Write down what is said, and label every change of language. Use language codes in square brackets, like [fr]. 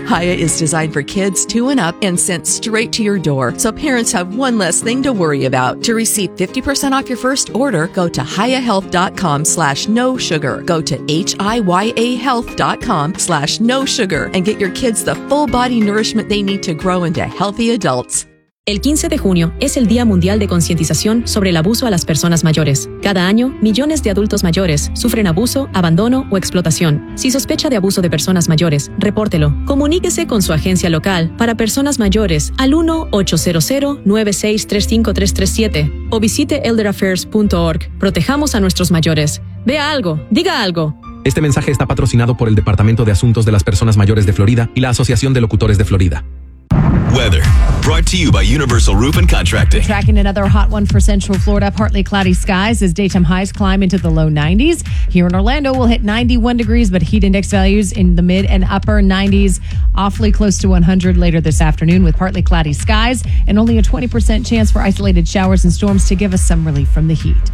[en] Hiya is designed for kids 2 and up and sent straight to your door, so parents have one less thing to worry about. To receive 50% off your first order, go to HiyaHealth.com/no sugar. Go to HiyaHealth.com/no sugar and get your kids the full body nourishment they need to grow into healthy adults. [es] El 15 de junio es el Día Mundial de Concientización sobre el Abuso a las Personas Mayores. Cada año, millones de adultos mayores sufren abuso, abandono o explotación. Si sospecha de abuso de personas mayores, repórtelo. Comuníquese con su agencia local para personas mayores al 1-800-963-5337 o visite elderaffairs.org. Protejamos a nuestros mayores. Vea algo, diga algo. Este mensaje está patrocinado por el Departamento de Asuntos de las Personas Mayores de Florida y la Asociación de Locutores de Florida. [en] Weather brought to you by Universal Roof and Contracting. Tracking another hot one for Central Florida. Partly cloudy skies as daytime highs climb into the low 90s. Here in Orlando, we'll hit 91 degrees, but heat index values in the mid and upper 90s. Awfully close to 100 later this afternoon with partly cloudy skies and only a 20% chance for isolated showers and storms to give us some relief from the heat.